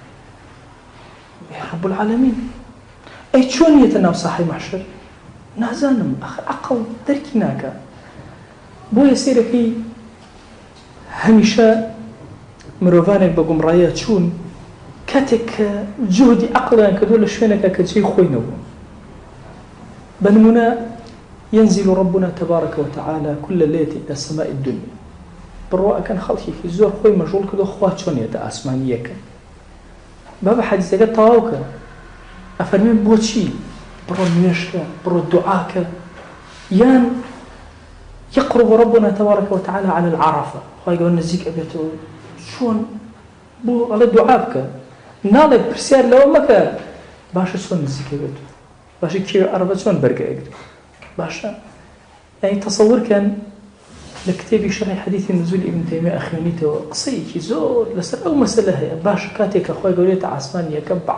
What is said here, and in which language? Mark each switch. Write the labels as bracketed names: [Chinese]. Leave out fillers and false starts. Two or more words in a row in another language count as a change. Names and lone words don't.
[Arabic] رب العالمین [Central Kurdish] ئەی چۆن یەتە ناو ساحەی مەحشەر نازانم عقل دەرکی ناکە بۆیە سیرەکەی هەمیشە مرۆڤانێک بە گومڕاییە چوون کاتێک کە جهدی عقلیان کردووە لە شوێنێکە کە جێی خۆی نەبوو بنمونە [Arabic] ينزل ربنا تبارك وتعالى كل ليلة إلى السماء الدنيا [Central Kurdish] بڕوا ئەکەن خەڵکێکی زۆر خۆی مەشغوڵ کردو خوا چۆنیەتە ئاسمانیەکە بابە حەدیثەکە تەواوکە ئەفەرمێن بۆچی بڕۆ نوێژکە بڕۆ دوعاکە یان [Arabic] يقرب ربنا تبارك وتعالى على العرفة [Central Kurdish] خوای گەورە نزیک ئەبێتەوە چۆن بۆ ئەڵێ دوعا بکە ناڵێ پرسیار لەوە مەکە باشە چۆن نزیک ئەبێتەوە باشە کێوێ عەرەفە چۆن بەرگە ئەگرێت باشە یعنی تەسەوورکەن لە کتێبی شەرحی حەدیثی نزول ئیبن تەیمیە ئەخوێنیتەوە قسەیەکی زۆر لەسەر ئەو مەسەلە هەیە باشە کاتێک کە خوای گەورە ئاسمانی یەکەم بە